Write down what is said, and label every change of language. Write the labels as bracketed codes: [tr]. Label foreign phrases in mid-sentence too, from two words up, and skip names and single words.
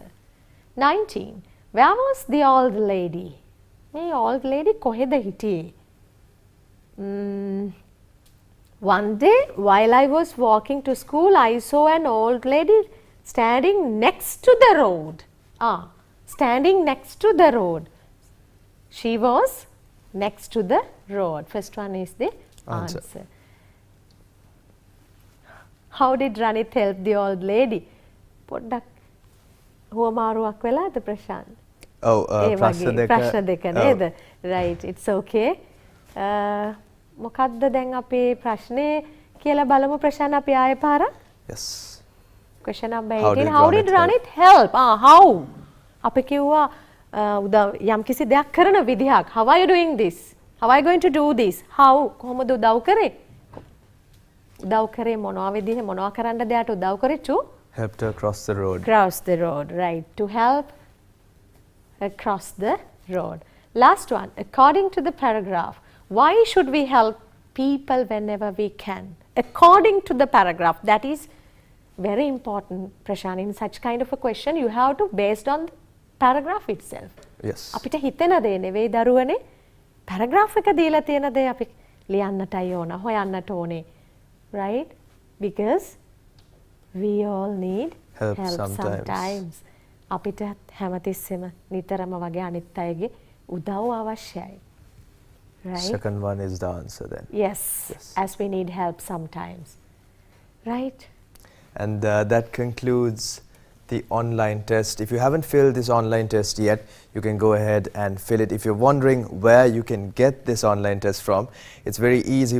[en] 19. Where was the old lady? [si] මේ [en] old lady [si] කොහෙද හිටියේ? [en] One day while I was walking to school, I saw an old lady standing next to the road. Standing next to the road. She was next to the road. First one is the answer. How did Ranit help the old lady? [si] පොඩ්ඩක් හුවමාරුවක් වෙලාද ප්‍රශාන්ත්? Oh, ඒ වගේ ප්‍රශ්න දෙක නේද? [en] Right, it's okay. [si] මොකද්ද දැන් අපේ ප්‍රශ්නේ කියලා බලමු ප්‍රශාන්ත් අපි ආයෙ පාරක්. [en] Yes. Question number 18. How did Ranit help? How? [si] අපි කිව්වා යම් කිසි දෙයක් කරන විදිහක්. [en] How are you doing this? How are you going to do this? How? [si] කොහොමද උදව් කරේ? උදව් කරේ මොනවා විදිහ මොනවා කරන්නද එයාට උදව් කරේ? [en] To helped her cross the road. Cross the road, right. To help her cross the road. Last one. According to the paragraph, why should we help people whenever we can? According to the paragraph, that is very important, Prashant. In such kind of a question, you have to based on the paragraph itself. Yes. [si] අපිට හිතෙන දේ නෙවෙයි දරුවනේ. paragraph එක දීලා තියෙන දේ අපි ලියන්නටයි ඕන, හොයන්නට ඕනේ. [en] Right? Because we all need help sometimes. [si] අපිට හැමතිස්සෙම නිතරම වගේ අනිත් අයගේ උදව් අවශ්‍යයි. [en] Right? Second one is the answer then. Yes. As we need help sometimes. Right? And that concludes the online test. If you haven't filled this online test yet, you can go ahead and fill it. If you're wondering where you can get this online test from, it's very easy.